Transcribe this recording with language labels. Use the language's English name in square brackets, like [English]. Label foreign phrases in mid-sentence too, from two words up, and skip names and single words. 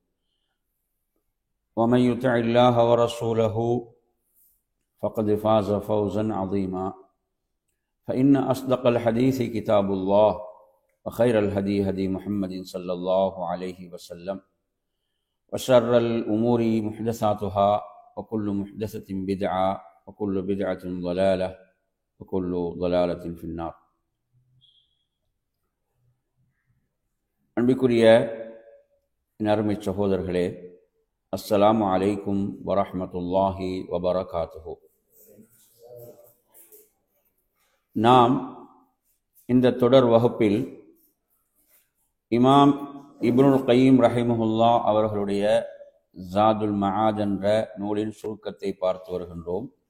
[Arabic] ومن يطع الله ورسوله فقد فاز فوزا عظيما فإن أصدق الحديث كتاب الله وخير الهدي هدي محمد صلى الله عليه وسلم وشر الأمور محدثاتها وكل محدثة بدعة وكل بدعة ضلالة وكل ضلالة في النار. [Tamil] அன்பிற்குரிய அருமை சகோதரர்களே, [Arabic] السلام عليكم ورحمة الله وبركاته. [Tamil] நாம் இந்த தொடர் வகுப்பில் இமாம் இப்னுல் கய்யிம் ரஹிமஹுல்லாஹ் அவர்களுடைய ஜாதுல் மஆத் என்ற நூலின் சுருக்கத்தை பார்த்து வருகின்றோம்.